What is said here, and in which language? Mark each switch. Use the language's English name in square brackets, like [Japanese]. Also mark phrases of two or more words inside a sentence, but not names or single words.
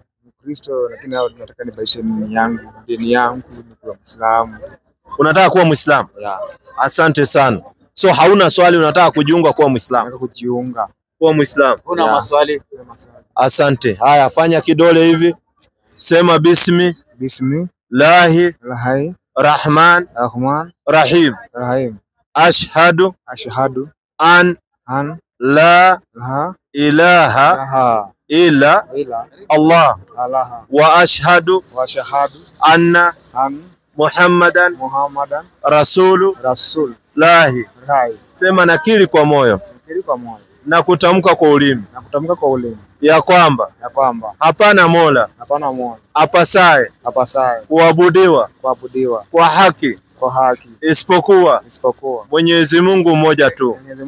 [Swahili] Mkristo, lakini nataka nibadilishe dini yangu ni kuwa Muislamu. Unataka kuwa Muislamu? Yeah. Asante sana. So hauna swali, unataka kujiunga kuwa Muislamu? Nataka kujiunga kuwa Muislamu. Una maswali? Asante. Haya, fanya kidole hivi. Sema bismi. [Arabic] Bismi. Lahi. Lahi. Rahman. Rahman. Rahim. Rahim. Ashhadu. Ashhadu. أن. لا. إله. إلا. الله. وأشهد. أن. محمدا. رسول. Lahi. [Swahili] Sema nakiri kwa moyo. Na kutamka kwa ulimi. Ya kwamba hapana mola apasaye kuabudiwa kwa haki isipokuwa Mwenyezi Mungu mmoja tu.